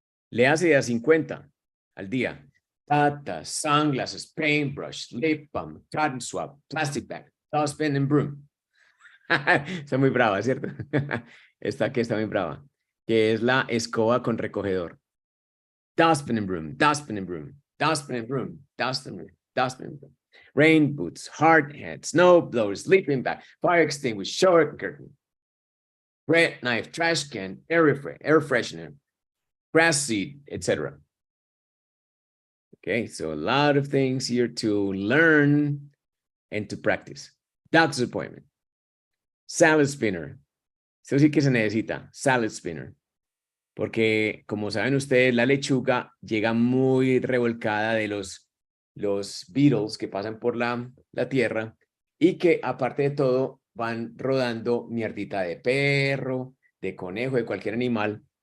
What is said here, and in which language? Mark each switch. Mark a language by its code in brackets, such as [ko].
[es] Le hace de a 50 al día. [en] Tata, sunglasses, paintbrush, lip balm, cotton swab, plastic bag, dustbin and broom. [es] Está muy brava, ¿cierto? Esta que está muy brava. Que es la escoba con recogedor. [en] Dustbin and broom, dustbin and broom, dustbin and broom, dustbin and broom, dustbin and broom. Rain boots, hard hat, snow blower, sleeping bag, fire extinguisher, shower curtain, bread knife, trash can, air freshener, grass seed, etc. Okay, so a lot of things here to learn and to practice. Doctor's appointment. Salad spinner. [es] Eso sí que se necesita, salad spinner. Porque, como saben ustedes, la lechuga llega muy revolcada de los beetles que pasan por la tierra y que, aparte de todo, van rodando mierdita de perro, de conejo, de cualquier animal.